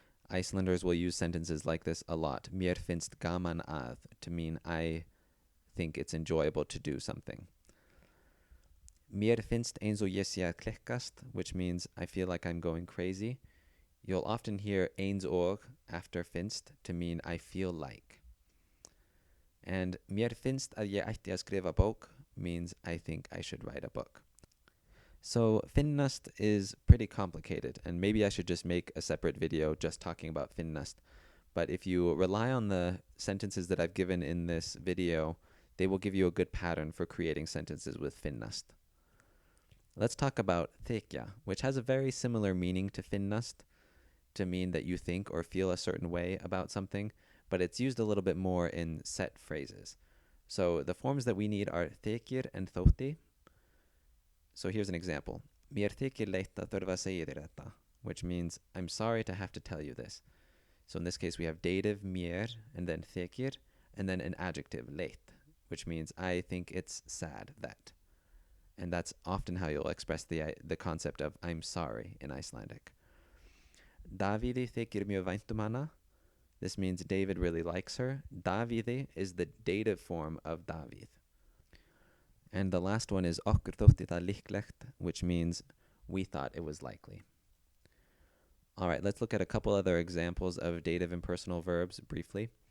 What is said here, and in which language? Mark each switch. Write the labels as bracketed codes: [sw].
[en] Icelanders will use sentences like this a lot. [is] Mér finnst gaman að [en] to mean I think it's enjoyable to do something. [is] Mér finnst eins og ég sé að klikkast, [en] which means I feel like I'm going crazy. You'll often hear [is] eins og [en] after finnst to mean I feel like. And [is] mér finnst að ég ætti að skrifa bók [en] means I think I should write a book. So finnast is pretty complicated, and maybe I should just make a separate video just talking about finnast. But if you rely on the sentences that I've given in this video, they will give you a good pattern for creating sentences with finnast. Let's talk about þykja, which has a very similar meaning to finnast, to mean that you think or feel a certain way about something, but it's used a little bit more in set phrases. So the forms that we need are þykir and þótti. So here's an example. [is] Mér þykir leitt að þurfa að segja þér þetta, [en] which means I'm sorry to have to tell you this. So in this case, we have dative mér and then þykir, and then an adjective, leitt, which means I think it's sad that. And that's often how you'll express the concept of I'm sorry in Icelandic. [is] Davidi þykir mjög vænt hana. [en] This means David really likes her. Davidi is the dative form of David. And the last one is [is] okkur þótti það líklegt, [en] which means we thought it was likely. All right, let's look at a couple other examples of dative impersonal verbs briefly.